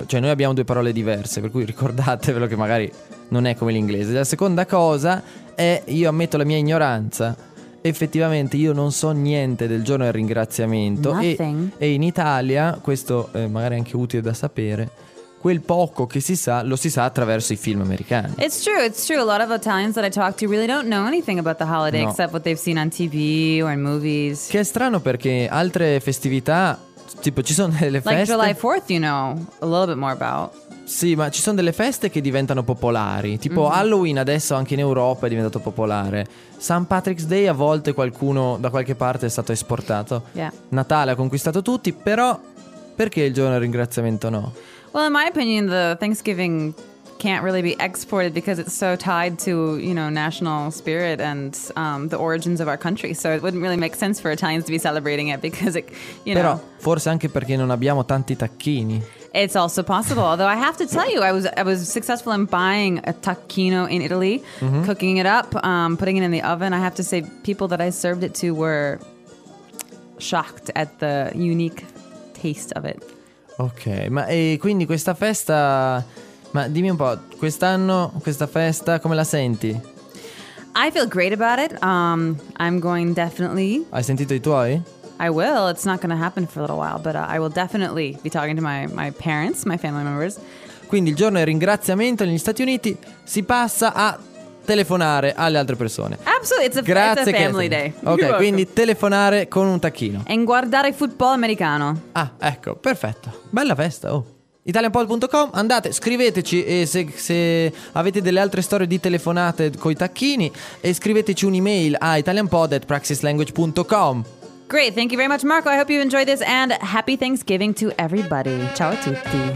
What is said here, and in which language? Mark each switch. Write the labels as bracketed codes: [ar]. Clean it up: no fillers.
[it] Cioè noi abbiamo due parole diverse, per cui ricordatevelo che magari non è come l'inglese. La seconda cosa è, io ammetto la mia ignoranza, effettivamente io non so niente del giorno del ringraziamento. E in Italia, questo è magari anche utile da sapere, quel poco che si sa, lo si sa attraverso i film americani. [en] It's true. A lot of Italians that I talk to really don't know anything about the holiday no. except what they've seen on TV or in movies. [it] Che è strano perché altre festività, tipo ci sono delle feste... [en] Like July 4th, you know, a little bit more about. [it] Sì, ma ci sono delle feste che diventano popolari. Tipo mm-hmm. Halloween adesso anche in Europa è diventato popolare. St. Patrick's Day a volte qualcuno da qualche parte è stato esportato. [en] Yeah. [it] Natale ha conquistato tutti, però perché il giorno del ringraziamento no? [en] Well, in my opinion, the Thanksgiving can't really be exported because it's so tied to, you know, national spirit and the origins of our country. So it wouldn't really make sense for Italians to be celebrating it because it, you [it] Però, [en] know. [it] Però forse anche perché non abbiamo tanti tacchini. [en] It's also possible. Although I have to tell you, I was successful in buying a tacchino in Italy, mm-hmm. cooking it up, putting it in the oven. I have to say, people that I served it to were shocked at the unique taste of it. [it] Ok, ma e quindi questa festa, ma dimmi un po', quest'anno questa festa come la senti? [en] I feel great about it. I'm going definitely. [it] Hai sentito i tuoi? [en] I will. It's not going to happen for a little while, but I will definitely be talking to my parents, my family members. [it] Quindi il giorno del ringraziamento negli Stati Uniti si passa a telefonare alle altre persone. [en] Absolutely, it's a, [it] grazie, [en] it's a family day. [it] Ok, quindi telefonare con un tacchino e guardare il football americano. Ah, ecco, perfetto. Bella festa, oh. italianpol.com, andate, scriveteci, e se avete delle altre storie di telefonate coi tacchini, e scriveteci un'email a italianpod@praxislanguage.com. [en] Great, thank you very much Marco. I hope you enjoy this and happy Thanksgiving to everybody. [it] Ciao a tutti.